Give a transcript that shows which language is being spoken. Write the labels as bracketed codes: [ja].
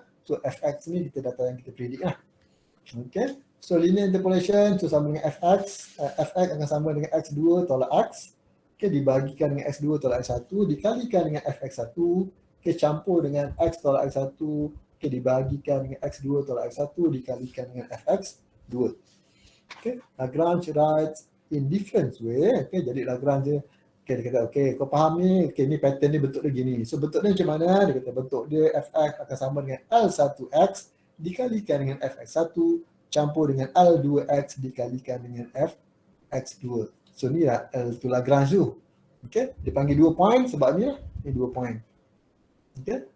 [ms] So fx ni kita data yang kita predict lah. Okay. So linear interpolation so sama dengan fx. Fx akan sama dengan x2 tolak x. Okay, dibagikan dengan x2 tolak x1. Dikalikan dengan fx1. Okay, campur dengan x tolak x1. Okay, dibagikan dengan x2 tolak x1. Dikalikan dengan fx2. Okay. [en] Lagrange writes in different way. [ms] Okay, jadi Lagrange okay, dia kata, okay, kau faham ni, okay, ni pattern ni bentuk dia gini. So bentuk dia macam mana? Dia kata bentuk dia fx akan sama dengan L1x dikalikan dengan fx1 campur dengan L2x dikalikan dengan fx2. So ni lah L2 Lagrange tu. Okay, dia panggil 2 point sebab ni lah. Ni 2 point. Okay?